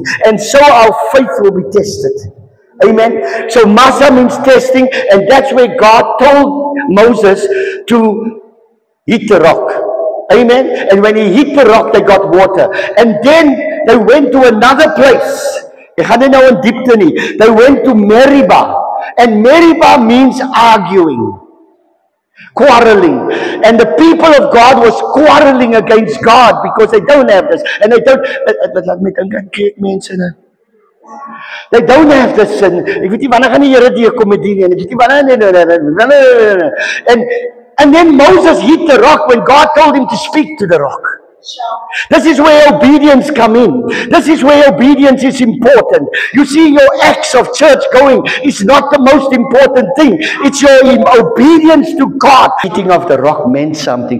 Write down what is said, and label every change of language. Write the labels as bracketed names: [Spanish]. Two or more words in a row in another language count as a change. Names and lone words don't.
[English] And so our faith will be tested. Amen. So Massa means testing, and that's where God told Moses to hit the rock. Amen. And when he hit the rock, they got water. And then they went to another place. [Afrikaans] Ek gaan nie nou in diepte nie. [English] They went to Meribah. And Meribah means arguing. Quarreling. And the people of God was quarreling against God because they don't have this. And they don't, [Afrikaans] laat my dink, kyk mense nou. [English] They don't have this sin. [Afrikaans] Ek weet nie wanneer gaan die Here die kom met die nie. Ek weet nie wanneer [English] and then Moses hit the rock when God told him to speak to the rock. This is where obedience come in. This is where obedience is important. You see, your acts of church going is not the most important thing. It's your obedience to God. Hitting of the rock meant something.